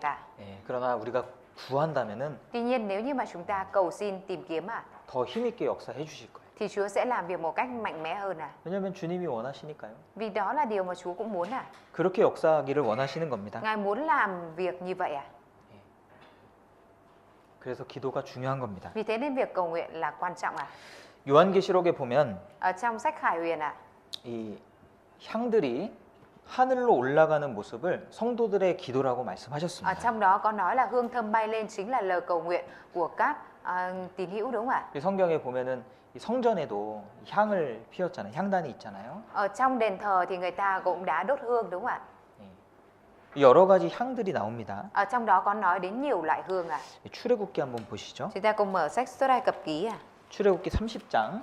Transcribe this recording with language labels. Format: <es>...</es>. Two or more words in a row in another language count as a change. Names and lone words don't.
<ko>예, 그러나 우리가 구한다면은</ko> <vi>Tuy nhiên nếu như mà chúng ta cầu xin tìm kiếm</vi> <ko>더 힘있게 역사해 주실 거예요.</ko> <vi>thì Chúa sẽ làm việc một cách mạnh mẽ hơn</vi> <ko>왜냐하면 주님이 원하시니까요.</ko> <vi>Vì đó là điều mà Chúa cũng muốn</vi> <ko>그렇게 역사하기를 원하시는 겁니다.</ko> <vi>Ngài muốn làm việc như vậy</vi> <ko>그래서 기도가 중요한 겁니다.</ko> <vi>Vì thế nên việc cầu nguyện là quan trọng</vi> <ko>요한계시록에 보면</ko> <vi>Ở trong sách Khải Huyền</vi> <ko>이 향들이 하늘로 올라가는 모습을 성도들의 기도라고</ko> <vi>ở</vi> <ko>말씀하셨습니다.</ko> <vi>trong đó có nói là hương thơm bay lên chính là lời cầu nguyện của các tín hữu đúng không ạ?</vi> <ko>이 성경에 보면은 이 성전에도 향을 피웠잖아요. 향단이 있잖아요.</ko> <vi>Ở trong đền thờ thì người ta cũng đã đốt hương đúng không ạ?</vi> <ko>여러 가지 향들이 나옵니다.</ko> <vi>Ở trong đó có nói đến nhiều loại hương</vi> <ko>출애굽기 한번 보시죠.</ko> <vi>Chúng ta cùng mở sách Xuất Ai Cập Ký</vi> <ko>출애굽기 30장</ko>